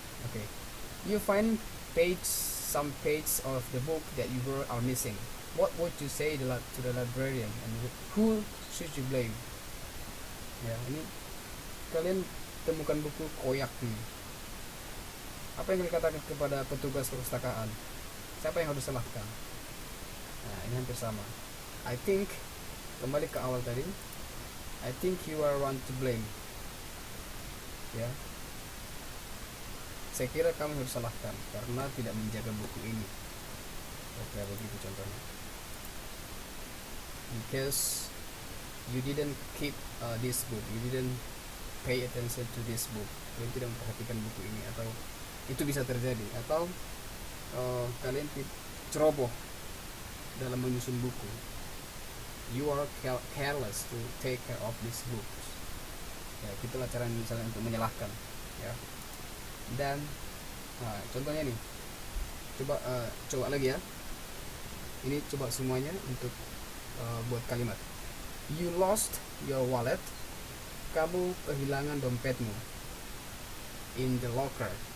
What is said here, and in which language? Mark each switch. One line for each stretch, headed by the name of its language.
English: Okay, you find some page of the book that you are missing. What would you say to the librarian, and who should you blame?
Indonesian: Ya, ini kalian temukan buku koyak nih. Apa yang kalian katakan kepada petugas perpustakaan? Siapa yang harus disalahkan? Nah, ini hampir sama.
English: I think,
Indonesian: kembali ke awal tadi,
English: I think you are one to blame.
Indonesian: Ya, saya kira kamu harus salahkan karena tidak menjaga buku ini. Oke, begitu contohnya.
English: Because you didn't keep this book,
Indonesian: you didn't pay attention to this book, kalian tidak memperhatikan buku ini, atau itu bisa terjadi, atau kalian ceroboh dalam menyusun buku.
English: You are careless to take care of this book.
Indonesian: Ya, itulah cara misalnya untuk menyalahkan ya. Dan contohnya nih, coba lagi ya, ini coba semuanya untuk buat kalimat.
English: You lost your wallet,
Indonesian: kamu kehilangan dompetmu
English: in the locker.